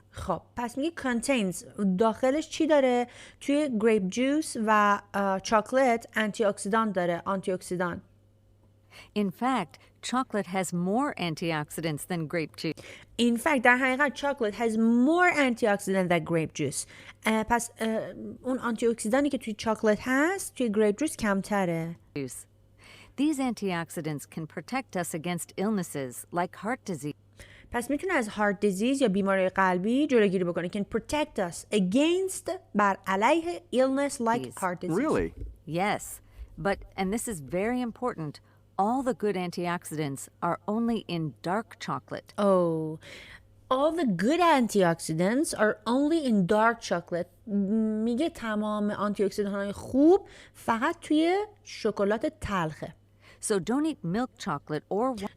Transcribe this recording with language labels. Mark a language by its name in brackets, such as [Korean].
[Persian] خب پس میگه contains داخلش چی داره؟ توی grape juice و chocolate antioxidant داره. [English] In fact, chocolate has more antioxidants than grape juice. In fact, [Persian] در حقیقت [English] chocolate has more antioxidants than grape juice. [Persian] پس اون آنتی اکسیدانی که توی chocolate هست توی grape juice کمتره. [English] These antioxidants can protect us against illnesses like heart disease. [Persian] پس میتونه از heart disease یا بیماری قلبی جلوگیری بکنه. [English] Can protect us against [Persian] بر علیه [English] illness like heart disease. Really? Yes, but, and this is very important, all the good antioxidants are only in dark chocolate. Oh, all the good antioxidants are only in dark chocolate. [Persian] میگه تمام آنتی اکسیدان‌های خوب فقط توی شکلات تلخه. [English] So don't eat milk chocolate or